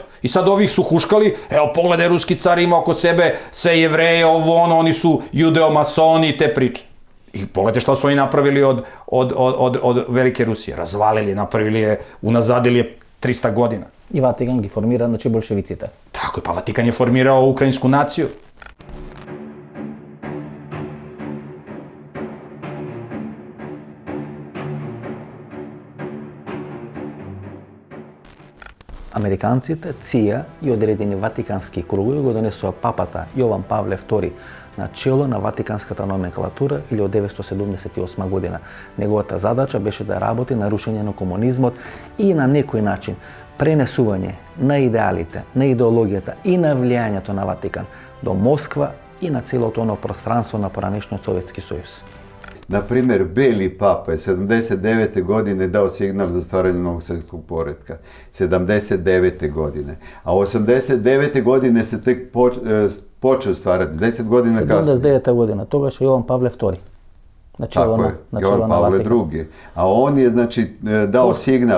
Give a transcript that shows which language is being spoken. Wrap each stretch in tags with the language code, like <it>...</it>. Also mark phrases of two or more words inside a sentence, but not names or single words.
<sr>I sad ovih su huškali, evo pogledaj, ruski car ima oko sebe sve Jevreje, oni su judeo-masoni i te priče. I pogledajte šta su oni napravili od Velike Rusije. Razvalili, napravili je, unazadili je 300 godina.</sr> <mk>И Ватикан ги формира, значи болшевиците.</mk> <sr>Tako je, pa Vatikan je formirao ukrajinsku naciju.</sr> <mk>Американците, ЦИА и одредени ватикански кругови го донесоа папата Јован Павле II на чело на ватиканската номенклатура или од 978 година. Неговата задача беше да работи на рушење на комунизмот и на некој начин пренесување на идеалите, на идеологијата и на влијањето на Ватикан до Москва и на целото оно пространство на поранешниот Советски сојуз.</mk> <sr>Na primjer, Beli papa je 79. godine dao signal za stvaranje novog svjetskog poretka. 79. godine. A 89. godine se tek počeo stvarati. 10 godina kasnije. 79. godina.</sr> <mk>Тогаш Јован Павле II.</mk> <sr>Tako je, Jovan Pavle II. A on je, znači, dao signal.</sr>